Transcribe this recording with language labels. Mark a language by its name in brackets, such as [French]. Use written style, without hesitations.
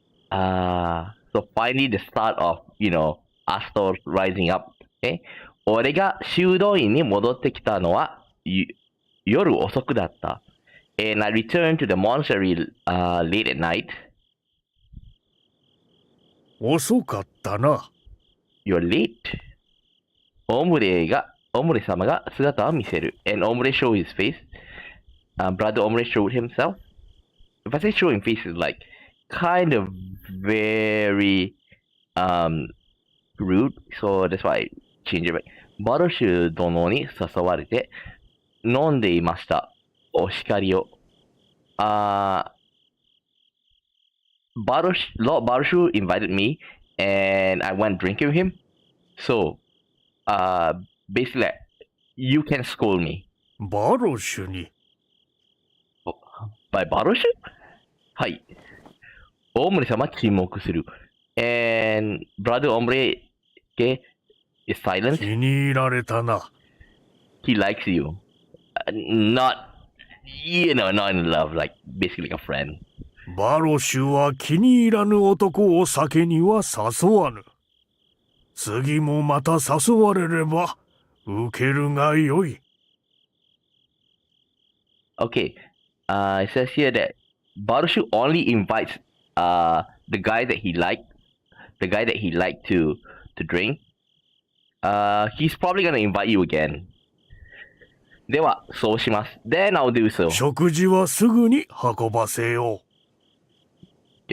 [English] So finally the start of, Astor rising up. Okay? [Japanese] 俺が修道院に戻ってきたのは夜遅くだった。 [English] And I returned to the monastery late at night. [Japanese] 遅かったな [English] You're late. [Japanese] オムレ様が姿を見せる。 [English] And Omre showed his face. Brother Omre showed himself. If I say showing face, is like kind of very rude. So that's why I changed it back. [Japanese] バルシュ殿に誘われて飲んでいました。お叱りを。 [English] Lord Barshu invited me and I went drinking with him. So basically, like, you can scold me. [Japanese] バロシュに。 [English] By Baroshu? [Japanese] はい。大森様沈黙する。 [English] And brother Ombre, okay, is silent. [Japanese] 気に入られたな。 [English] He likes you. Not, not in love, like basically like a friend. [Japanese] バロシュは気に入らぬ男を酒には誘わぬ。次もまた誘われれば受けるがよい。 [English] Okay, it says here that Baroshu only invites the guy that he liked to drink. He's probably gonna invite you again. [Japanese] では、そうします。 [English] Then I'll do so. [Japanese] 食事はすぐに運ばせよう。